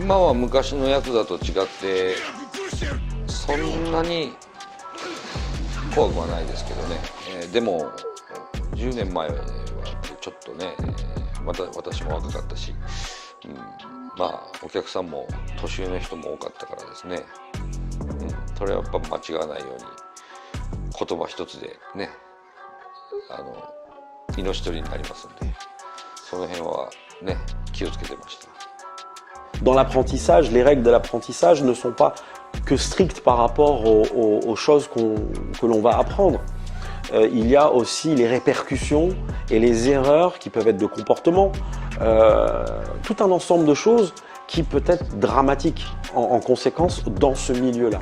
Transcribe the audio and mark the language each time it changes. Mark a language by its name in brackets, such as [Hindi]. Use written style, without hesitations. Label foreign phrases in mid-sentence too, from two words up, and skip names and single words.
[Japanese] 今は昔のヤクザと違ってそんなに怖くはないですけどね、でも10年前はちょっとね、また私も若かったし、まあお客さんも年上の人も多かったからですね、それはやっぱ間違わないように言葉一つでね命取りになりますんで、その辺はね気をつけてました。 [French] Dans l'apprentissage, les règles de l'apprentissage ne sont pas que strictes par rapport aux choses que l'on va apprendre. Il y a aussi les répercussions et les erreurs qui peuvent être de comportement, tout un ensemble de choses qui peut être dramatique en conséquence dans ce milieu-là.